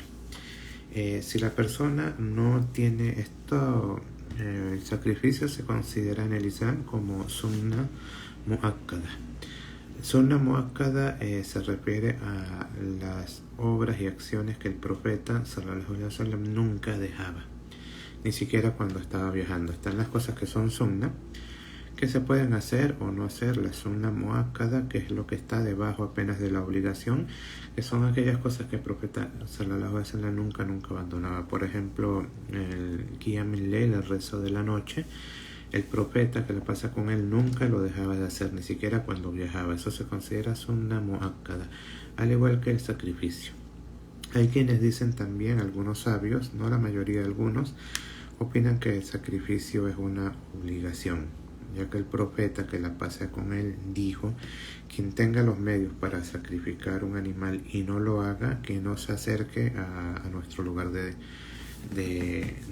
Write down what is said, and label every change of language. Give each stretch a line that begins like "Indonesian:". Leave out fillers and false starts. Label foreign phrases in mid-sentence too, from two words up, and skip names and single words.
Spanish: Si la persona no tiene esto, el sacrificio se considera en el Islam como
Arabic: سنة مؤكدة. سنة مؤكدة
Spanish: se refiere a las obras y acciones que el profeta
Arabic: صلى الله عليه وسلم
Spanish: nunca dejaba, ni siquiera cuando estaba viajando. Están las cosas que son sunnah, que se pueden hacer o no hacer. La
Arabic: سنة مؤكدة,
Spanish: que es lo que está debajo apenas de la obligación, que son aquellas cosas que el profeta
Arabic: صلى الله عليه وسلم
Spanish: nunca abandonaba. Por ejemplo, el
Arabic: قيام الليل,
Spanish: el rezo de la noche, el profeta, que le pasa con él, nunca lo dejaba de hacer, ni siquiera cuando viajaba. Eso se considera
Arabic: سنة مؤكدة,
Spanish: al igual que el sacrificio. Hay quienes dicen también, algunos sabios, no la mayoría, algunos, opinan que el sacrificio es una obligación, ya que el profeta, que la pasa con él, dijo: quien tenga los medios para sacrificar un animal y no lo haga, que no se acerque a nuestro lugar de oración.